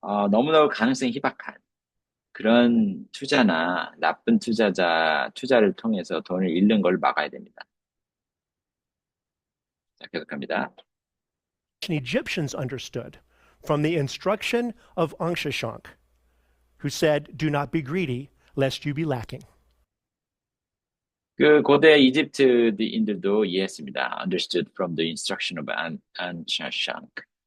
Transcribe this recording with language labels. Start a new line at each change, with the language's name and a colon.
Korean: 너무너무 가능성이 희박한 그런 투자나 나쁜 투자를 통해서 돈을 잃는 걸 막아야 됩니다. 자, 계속합니다.
English: Egyptians understood from the instruction of Ankshashank, who said, "Do not be greedy, lest you be lacking."
Korean: 그 고대 이집트인들도 이해했습니다.
English: Understood from the instruction of Anshashank.